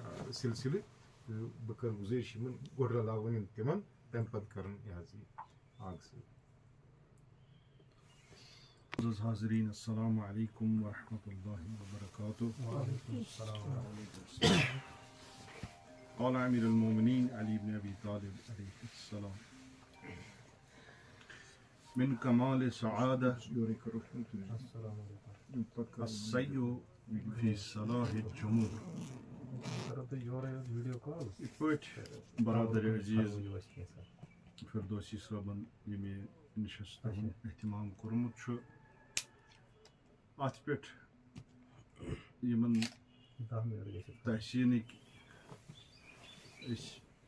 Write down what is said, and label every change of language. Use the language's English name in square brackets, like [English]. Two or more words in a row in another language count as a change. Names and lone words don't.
[Kashmiri] سلسلہ بہ کر گزٲرِش یِمن گۄڈٕ رلاوٕنۍ تِمن تمہِ پتہٕ کرن یہِ حظ یہِ آگ سۭتۍ. [Arabic] حاضرین السلام علیکم ورحمۃ اللہ وبرکاتہ. قال امیر المومنین علی بن ابی طالب علیہ السلام من کمال سعادہ السعی فی صلاح الجموع. [Kashmiri] یِتھ پٲٹھۍ برادر عزیز فردوسی صٲبن ییٚمہِ نشستہِ ہُنٛد اہتمام کوٚرمُت چھُ اتھ پٮ۪ٹھ یِمن تحسیٖنٕکۍ أسۍ